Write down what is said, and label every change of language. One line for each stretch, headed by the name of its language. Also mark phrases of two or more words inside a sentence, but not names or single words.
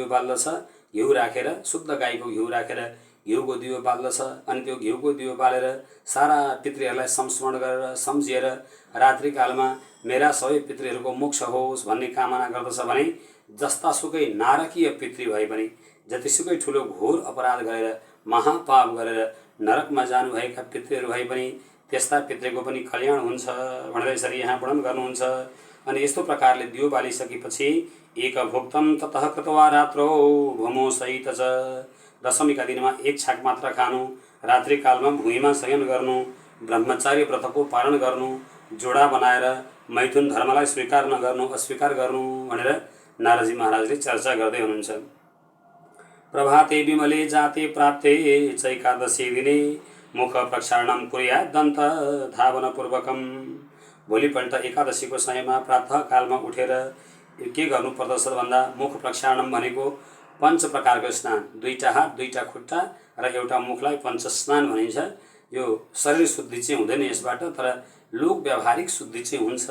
Nepali: बाल्दछ, घिउ राखेर शुद्ध गाईको घिउ राखेर घिउको दियो बाल्दछ अनि त्यो घिउको दियो बालेर सारा पितृहरूलाई संस्मरण गरेर सम्झिएर रात्रिकालमा मेरा सबै पितृहरूको मोक्ष होस् भन्ने कामना गर्दछ भने जस्तासुकै नारकीय पितृ भए पनि, जतिसुकै ठुलो घोर अपराध गरेर महापाप गरेर नरकमा जानुभएका पितृहरू भए पनि त्यस्ता पितृको पनि कल्याण हुन्छ भनेर यसरी यहाँ वर्णन गर्नुहुन्छ। अनि यस्तो प्रकारले दियो बालिसकेपछि
Sanskrit: एक भोक्तम ततः कृत्वा रात्रौ भूमौ सहित च,
Nepali: दशमीका दिनमा एक छाक मात्र खानु, रात्रिकालमा भुइँमा शयन गर्नु, ब्रह्मचार्य व्रतको पालन गर्नु, जोडा बनाएर मैथुन धर्मलाई स्वीकार नगर्नु, अस्वीकार गर्नु भनेर नारदजी महाराजले चर्चा गर्दै हुनुहुन्छ।
Sanskrit: प्रभाते विमले जाते प्राप्ते चैकादशी दिने मुख प्रक्षालनम कुर्यात् दन्त धावन पूर्वकम,
Nepali: भोलिपल्ट एकादशीको समयमा प्रातःकालमा उठेर के गर्नुपर्दछ भन्दा
Sanskrit: मुख प्रक्षालनम
Nepali: भनेको 5 प्रकारको स्नान, 2टा हात 2टा खुट्टा र एउटा मुखलाई पञ्च स्नान भनिन्छ। यो शरीर शुद्धि चाहिँ हुँदैन यसबाट, तर लोक व्यावहारिक शुद्धि चाहिँ हुन्छ।